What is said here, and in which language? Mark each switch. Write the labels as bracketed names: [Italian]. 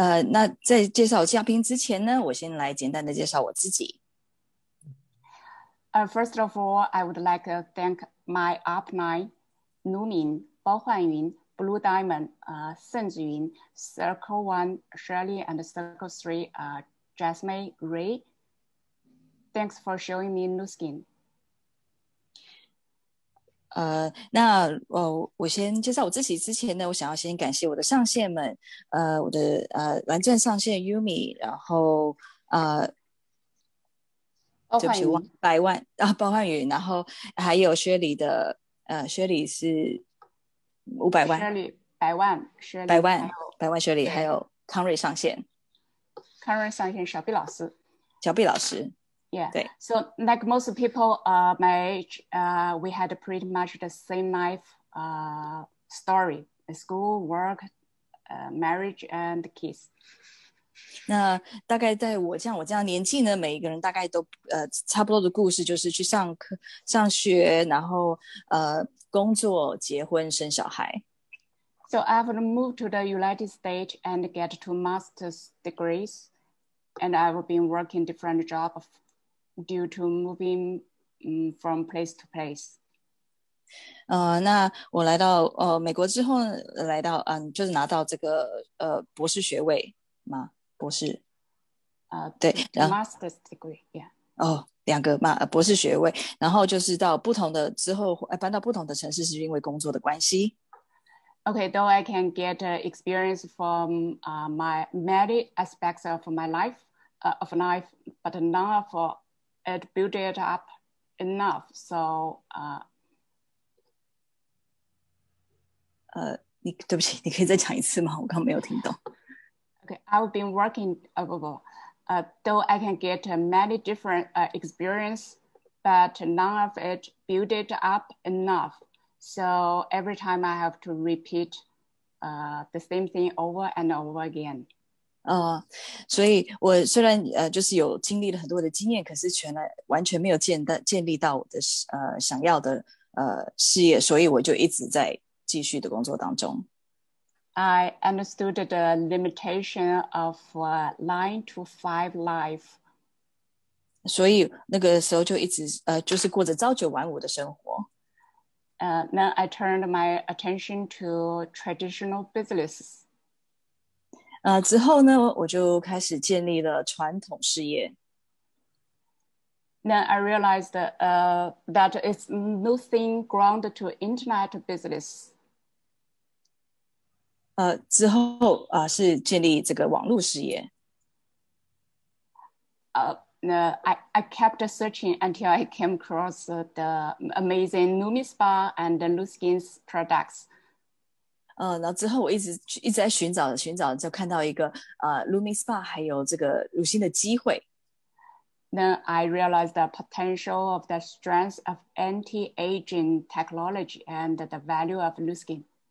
[Chinese] 那在介绍嘉宾之前呢，我先来简单的介绍我自己。 [English] First of all, I would like to thank my up9, Numin, 包焕云, Blue Diamond, 盛子云, Circle 1, Shirley, and Circle 3, Jasmine, Ray. Thanks for showing me Nu Skin. [Chinese] 那我先介绍我自己之前呢，我想要先感谢我的上线们，我的蓝正上线 Yumi， 然后对不起，100万包焕宇，然后还有薛礼的薛礼是500万，薛礼100万，薛礼 100万薛礼，还有康瑞上线，康瑞上线小毕老师， [English] Yeah. [Chinese] 对。 [English] So like most people my age, we had pretty much the same life story: school, work, marriage, and kids. [Chinese] 那大概在我这样年纪呢，每一个人大概都差不多的故事，就是去上课、上学，然后工作、结婚、生小孩。 [English] So I've moved to the United States and get 2 master's degrees, and I've been working different jobs due to moving from place to place. [Chinese] 那我来到美国之后呢，来到就是拿到这个博士学位吗？博士对，然后 [English] master's degree, yeah. [Chinese] 2个博士学位，然后就是到不同的之后搬到不同的城市，是因为工作的关系。 [English] Okay, though I can get experience from many aspects of my life, but none of it built it up enough. So, [Chinese] 对不起，你可以再讲一次吗？我刚没有听懂。 [English] Okay, I've been working. though I can get many different experience, but none of it build it up enough. So every time I have to repeat the same thing over and over again. [Chinese] 所以我虽然就是有经历了很多的经验，可是完全没有建立到我的想要的事业，所以我就一直在继续的工作当中。 [English] I understood the limitation of 9 to 5 life. [Chinese] 所以那个时候就一直就是过着朝九晚五的生活。 [English] Then I turned my attention to traditional businesses. [Chinese] 之后呢，我就开始建立了传统事业。 [English] Then I realized that it's nothing grounded to internet business. [Chinese] 之后是建立这个网络事业。 [English] I kept searching until I came across the amazing Lumi Spa and the Luskin's products. [Chinese] 然后之后我一直在寻找，就看到一个Lumi Spa 还有这个乳馨的机会。 [English] Then I realized the potential of the strength of anti-aging technology and the value of Luskin.